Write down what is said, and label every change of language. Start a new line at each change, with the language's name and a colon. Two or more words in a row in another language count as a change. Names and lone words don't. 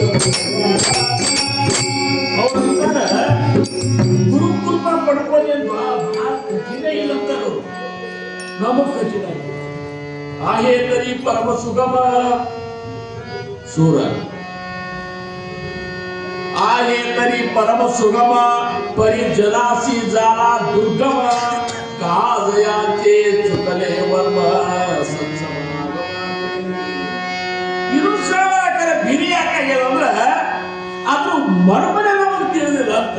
Kannada: ಗುರುಕೃಪಾ ಪಡ್ಕೊಳ್ಳಿ ಅಂತ ನಮಗ್ ಕಠಿಣ.
Marathi: आहेतरी परम सुगम सूर आहे तरी परम सुगम परिजनासी जाला दुर्गम काजयाचे चुकले वर्म
Kannada: ಇದು ಸರ ಬಿರಿ ಯಾಕಾಗ್ಯದ ಅಂದ್ರ ಅದು ಮರ್ಮನೆ ನಮಗೆ ತಿಳಿದಿಲ್ಲ ಅಂತ.